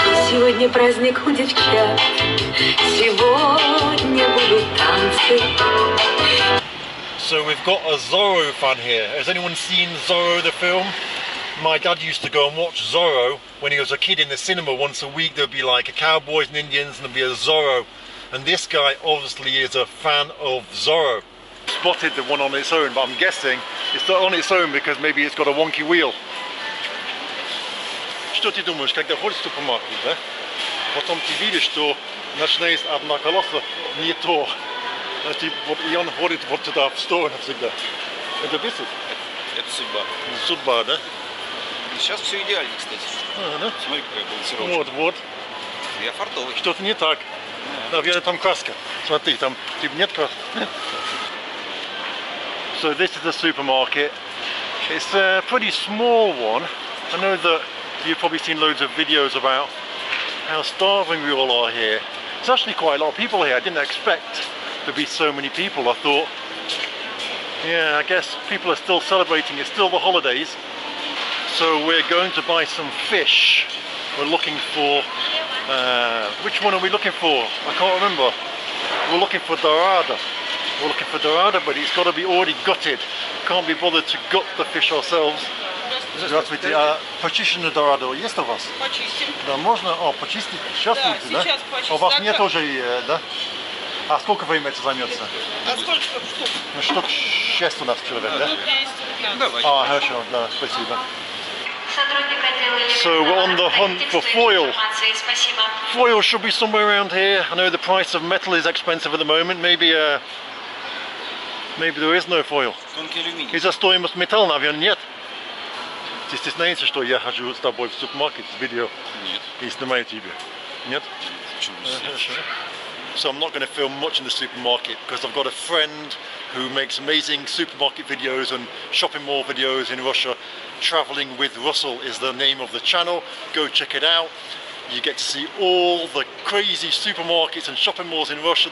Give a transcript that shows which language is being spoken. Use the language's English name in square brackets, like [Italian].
[Russian] Сегодня праздник у девчат, сегодня будут танцы. [English] So we've got a Zorro fan here. Has anyone seen Zorro the film? My dad used to go and watch Zorro when he was a kid in the cinema. Once a week there'd be like a Cowboys and Indians and there'd be a Zorro. And this guy obviously is a fan of Zorro. Spotted the one on its own, but I'm guessing it's not on its own because maybe it's got a wonky wheel. [Russian] Что ты думаешь, когда ходишь в супермаркет, да? Потом ты видишь, что начинается одна колеса не то. И он ходит вот туда в сторону всегда. Это бесит? Это судьба. Судьба, да? Сейчас все идеально, кстати. Да? Смотри, какая балансировка. Вот. Я фартовый. Что-то не так. Наверное, там краска. Смотри, там типа нет краски. [English] So this is the supermarket. It's a pretty small one. I know that you've probably seen loads of videos about how starving we all are here. There's actually quite a lot of people here. I didn't expect to be so many people. I thought, yeah, I guess people are still celebrating. It's still the holidays. So we're going to buy some fish. We're looking for, which one are we looking for? I can't remember. We're looking for dorada. We're looking for dorada, but it's got to be already gutted. Can't be bothered to gut the fish ourselves. [Russian] Здравствуйте, а почищенную дораду есть у вас? Почистим. Да, можно? О, почистить? Сейчас Да, будете, да? сейчас почистим. У вас Так, нет как? уже, да? А сколько времени это займется? А сколько штук? Ну, штук 6 у нас человек, да? Штук 10-15. Давай. А, хорошо, да, спасибо. [English] So we're on the hunt for foil. Foil should be somewhere around here. I know the price of metal is expensive at the moment. Maybe there is no foil. [Russian] Тонкий алюминий. Из-за стоимости металла, наверное, нет. Ты стесняешься, что я хожу с тобой в супермаркет с видео Нет. и снимаю тебя? Нет? Почему? [English] So I'm not going to film much in the supermarket because I've got a friend who makes amazing supermarket videos and shopping mall videos in Russia. Traveling with Russell is the name of the channel. Go check it out. You get to see all the crazy supermarkets and shopping malls in Russia.